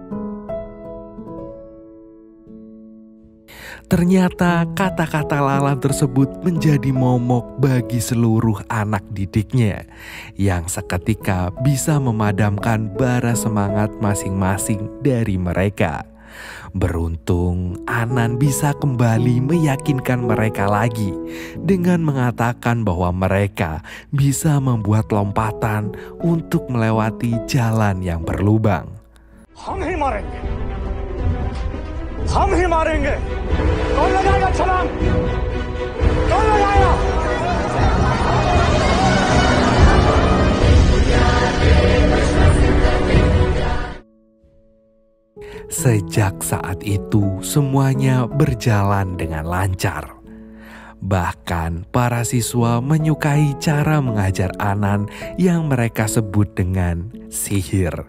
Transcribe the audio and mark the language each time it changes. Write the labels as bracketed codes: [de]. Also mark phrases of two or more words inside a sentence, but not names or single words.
[id] Ternyata kata-kata Lalan tersebut menjadi momok bagi seluruh anak didiknya yang seketika bisa memadamkan bara semangat masing-masing dari mereka. Beruntung Anan bisa kembali meyakinkan mereka lagi dengan mengatakan bahwa mereka bisa membuat lompatan untuk melewati jalan yang berlubang. [hi] हम ही मारेंगे कौन लगाएगा छलांग कौन लगाएगा [id] Sejak saat itu semuanya berjalan dengan lancar. Bahkan para siswa menyukai cara mengajar Anan yang mereka sebut dengan sihir.